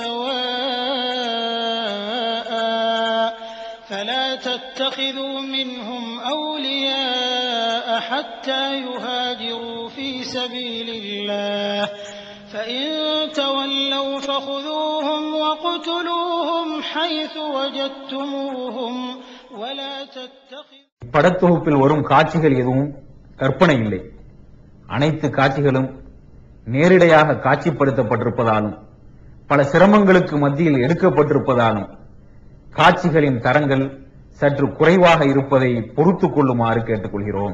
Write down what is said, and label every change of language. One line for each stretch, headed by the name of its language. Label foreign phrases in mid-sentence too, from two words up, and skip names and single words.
Arabic: سواء فلا تتخذوا منهم أولياء حتى يهاجروا في سبيل الله فإن تولوا فخذوهم وقتلوهم حيث وجدتموهم ولا تتخذوا.
Tamil: படத்தொகுப்பில் வரும் காட்சிகள் எதுவும் கற்பனை இல்லை. அனைத்து காட்சிகளும் நேரிடையாக காட்சிப்படுத்தப்பட்டிருப்பதாலும் பல சிரமங்களுக்கு மத்தியில் எடுக்கப்பட்டிருப்பதாலும் காட்சிகளின் தரங்கள் சற்று குறைவாக இருப்பதை பொறுத்துக் கொள்ளுமாறு கேட்டுக்கொள்கிறோம்.